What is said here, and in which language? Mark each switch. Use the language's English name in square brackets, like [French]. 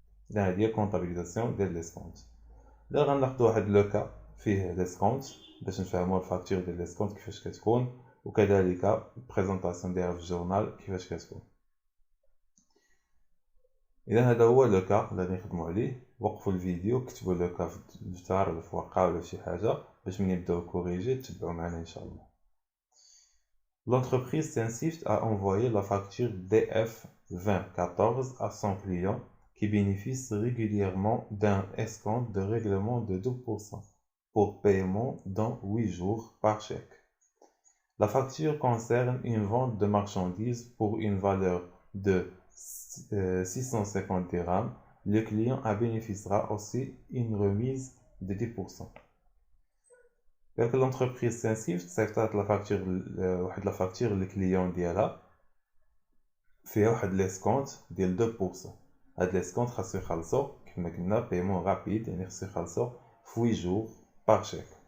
[Arabic] إذا هادي هي كونطابيليزاسيون ديال ليسكونت. إلا غناخدو واحد لو كا فيه ليسكونت باش نفهمو الفاكتور ديال ليسكونت كيفاش كتكون، وكذلك البريزونطاسيون ديالها في الجورنال كيفاش كتكون. إذا هذا هو لو كا اللي غادي نخدمو عليه. وقفوا الفيديو كتبوا لو كا في الدفتر ولا في ورقة ولا في شي حاجة باش ملي نبداو كوريجي تتبعوا معنا إن شاء الله. [French] L'entreprise Sensift a envoyé la facture DF2014 à son client qui bénéficie régulièrement d'un escompte de règlement de 2% pour paiement dans 8 jours par chèque. La facture concerne une vente de marchandises pour une valeur de 650 dirhams. Le client bénéficiera aussi une remise de 10%. Donc l'entreprise [Arabic] Sensift صيفطات لا فاكتور واحد لا فاكتور للكليون ديالها فيها واحد ليسكونت ديال 2%. هاد ليسكونت خاصو يخلصو كما قلنا بايمون رابيد، يعني خاصو يخلصو في 8 جور باغ شيك.